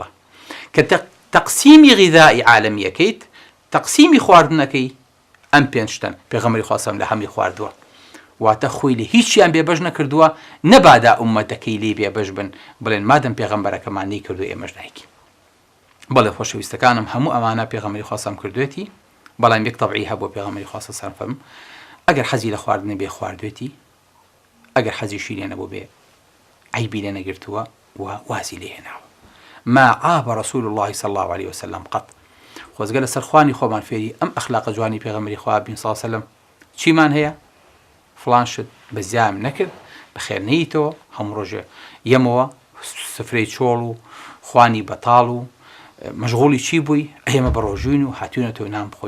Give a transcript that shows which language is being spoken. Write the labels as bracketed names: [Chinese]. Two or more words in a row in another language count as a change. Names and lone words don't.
[Central Kurdish] کە تەقسیمی غیذایی عالەمیەکەیت، تەقسیمی خواردنەکەی ئەم پێنج شتن پێغەمبەری خوا سەڵام لە هەمووی خواردووە واتە خۆی لە هیچیان بێبەش نەکردووە نەبادا ئومەتەکەی لێ بێبەش بن بڵێن مادەم پێغەمبەرەکەمان نەیکردو ئێمەش نایکەین. بەڵێ خۆشەویستەکانم هەموو ئەمانە پێغەمبەری خوا سەڵام کردوێتی بەڵام یەک تەبعی هەبوو پێغەمبەری خوا سەڵام فەرموو ئەگەر حەزی لە خواردن بێ خواردوێتی ئەگەر حەزی شیرێ نەبوو بێ عیبی لێ نەگرتووە و وازی لێ هێناوە. [Arabic] ما عاب رسول الله صلى الله عليه وسلم قط. [Central Kurdish] خۆزگە لەسەر خوانی خۆمان فێری ئەم ئەخلاقە جوانی پێغەمبەری خوا بین [Arabic] صلی الله عليه وسلم [Central Kurdish] چیمان هەیە فڵان شت بەزیام نەکرد بەخێر نەیتەوە هەموو ڕۆژێ یەمەوە سفرەی چۆڵ و خوانی بەتاڵ و مەشغوڵی چی بووی ئێمە بە ڕۆژوین و هاتوونەتەوە نان بخۆین.